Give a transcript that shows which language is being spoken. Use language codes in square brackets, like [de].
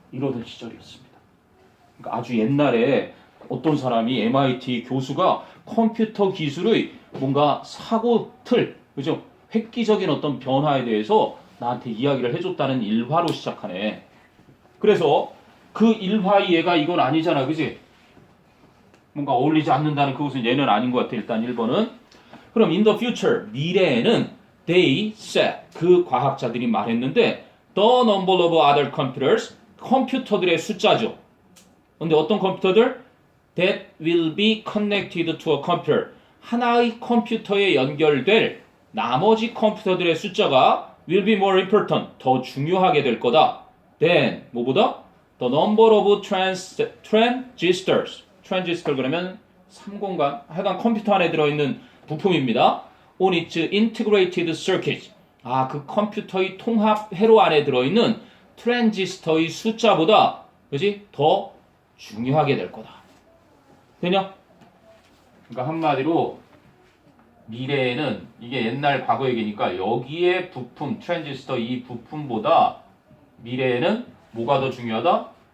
[ko] 이러던 시절이었습니다. 그러니까 아주 옛날에 어떤 사람이 MIT 교수가 컴퓨터 기술의 뭔가 사고 틀, 그죠? 획기적인 어떤 변화에 대해서 나한테 이야기를 해줬다는 일화로 시작하네. 그래서 그 일화 이해가 이건 아니잖아, 그지? 뭔가 어울리지 않는다는 그것은 얘는 아닌 것 같아. 일단 1번은. [en] 그럼 in the future, [ko] 미래에는 [en] they said, [ko] 그 과학자들이 말했는데 [en] the number of other computers, [ko] 컴퓨터들의 숫자죠. 근데 어떤 컴퓨터들? [en] That will be connected to a computer. [ko] 하나의 컴퓨터에 연결될 나머지 컴퓨터들의 숫자가 [en] will be more important. [ko] 더 중요하게 될 거다. [en] Then, [ko] 뭐보다? [en] The number of transistors. [ko] 트랜지스터 그러면 삼공간, 하여간 컴퓨터 안에 들어있는 부품입니다. [en] On its integrated circuit. [ko] 그 컴퓨터의 통합 회로 안에 들어있는 트랜지스터의 숫자보다, 그지? 더 중요하게 될 거다. 되냐? 그러니까 한마디로 미래에는 이게 옛날 과거 얘기니까 여기에 부품, 트랜지스터 이 부품보다 미래에는 뭐가 더 중요하다?